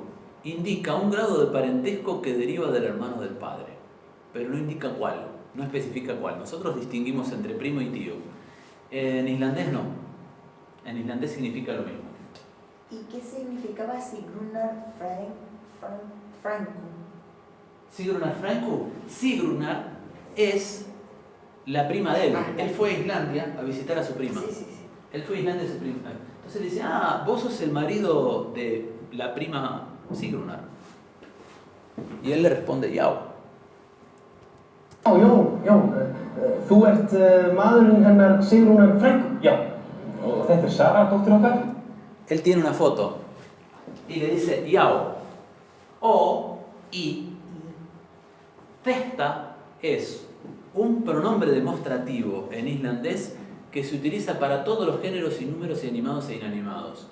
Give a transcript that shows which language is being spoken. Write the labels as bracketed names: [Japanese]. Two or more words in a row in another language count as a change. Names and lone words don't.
[Spanish] Indica un grado de parentesco que deriva del hermano del padre, pero no indica cuál, no especifica cuál. Nosotros distinguimos entre primo y tío. En islandés no. En islandés significa lo mismo. ¿Y qué significaba [Icelandic] Sigrunar frænku? Sigrunar Franku. [Spanish] Sigrunar es la prima de él. Él fue a Islandia a visitar a su prima. Sí, sí, sí. Él fue a Islandia a su prima. Entonces le dice, vos sos el marido de la prima Sigrunar. Y él le responde, Yao. [Icelandic] Þú ert maðurinn hennar Sigrúnar frænku? Já. Og þetta Sara, dóttir okkar? [Spanish] Él tiene una foto y le dice Yao. Y Þesta es un pronombre demostrativo en islandés que se utiliza para todos los géneros y números y animados e inanimados.